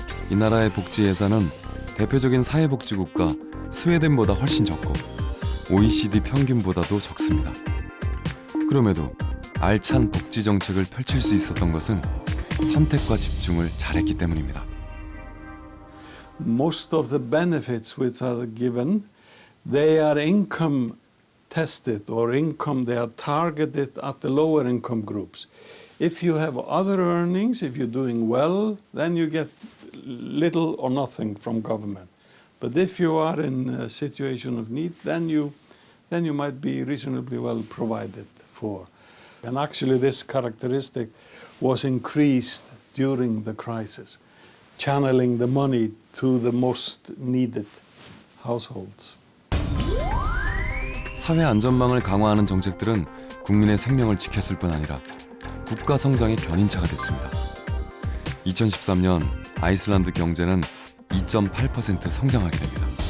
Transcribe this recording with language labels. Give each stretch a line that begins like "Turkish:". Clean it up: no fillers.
Korean: 이 나라의 복지 예산은 대표적인 사회복지국가 스웨덴보다 훨씬 적고 OECD 평균보다도 적습니다. 그럼에도 알찬 복지 정책을 펼칠 수 있었던 것은 선택과 집중을 잘했기 때문입니다.
English: Most of the benefits which are given, they are income tested or they are targeted at the lower income groups. If you have other earnings, if you're doing well, then you get little or nothing from government. But if you are in a situation of need, then you might be reasonably well provided for. And actually this characteristic was increased during the crisis, channeling the money to the most needed households.
Korean: 사회 안전망을 강화하는 정책들은 국민의 생명을 지켰을 뿐 아니라 국가 성장의 견인차가 됐습니다. 2013년 아이슬란드 경제는 2.8% 성장하게 됩니다.